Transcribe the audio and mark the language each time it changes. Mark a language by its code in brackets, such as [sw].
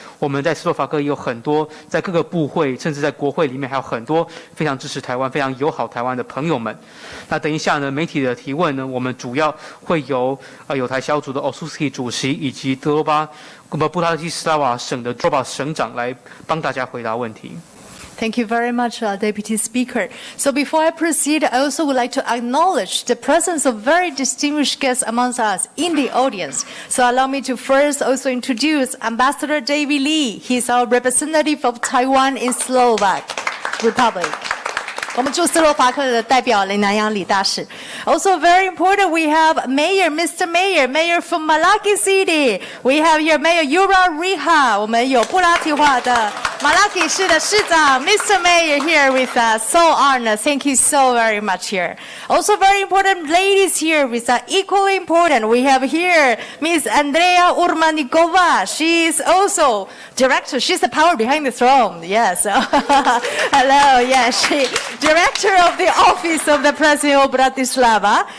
[zh] 我们在斯洛伐克也有很多在各个部会，甚至在国会里面还有很多非常支持台湾、非常友好台湾的朋友们。那等一下呢，媒体的提问呢，我们主要会由友台小组的 Osuský 主席以及德罗巴布拉提斯拉瓦省的 Droba 省长来帮大家回答问题。 [en] Thank you very much, Deputy Speaker. So before I proceed, I also would like to acknowledge the presence of very distinguished guests amongst us in the audience. So allow me to first also introduce Ambassador David Lee. He's our representative of Taiwan in Slovak Republic. [zh] 我们驻斯洛伐克的代表林南洋李大使。 [en] Also very important, we have Mayor, Mr. Mayor from Malaki City. We have here Mayor Juraj Droba. [zh] 我们有布拉提化的马拉基市的市长 Mr. [en] Mayor here with us. So honored. Thank you so very much here. Also very important ladies here with us. Equally important, we have here Ms. Andrea Urmanikova. She is also director. She's the power behind the throne. Yes. Hello. Yes, she Director of the Office of the President of Bratislava.